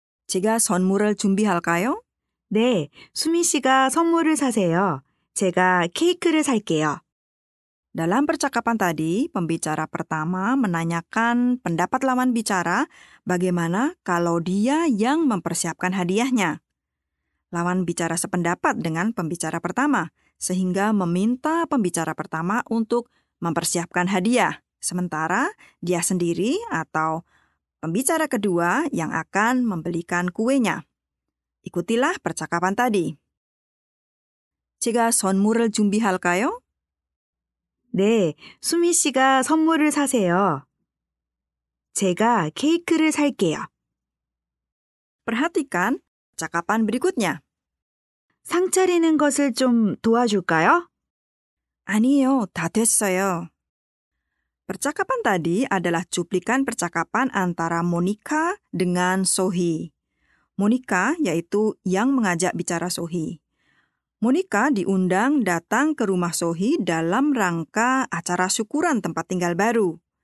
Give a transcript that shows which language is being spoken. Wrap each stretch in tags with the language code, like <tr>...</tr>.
<ko>제가 선물을 준비할까요? 네, 수미 씨가 선물을 사세요. 제가 케이크를 살게요.</ko> <id>Dalam percakapan tadi, pembicara pertama menanyakan pendapat lawan bicara bagaimana kalau dia yang mempersiapkan hadiahnya. Lawan bicara sependapat dengan pembicara pertama, sehingga meminta pembicara pertama untuk mempersiapkan hadiah, sementara dia sendiri atau pembicara kedua yang akan membelikan kuenya. Ikutilah percakapan tadi.</id> <ko>제가 선물을 준비할까요? 네, 수미 씨가 선물을 사세요. 제가 케이크를 살게요.</ko> <id>Perhatikan percakapan berikutnya.</id> <ko>상 차리는 것을 좀 도와줄까요? 아니에요, 다 됐어요.</ko> <id>Percakapan tadi adalah cuplikan percakapan antara Monica dengan Sohee. Monica yaitu yang mengajak bicara Sohee. Monica diundang datang ke rumah Sohee dalam rangka acara syukuran tempat tinggal baru.</id>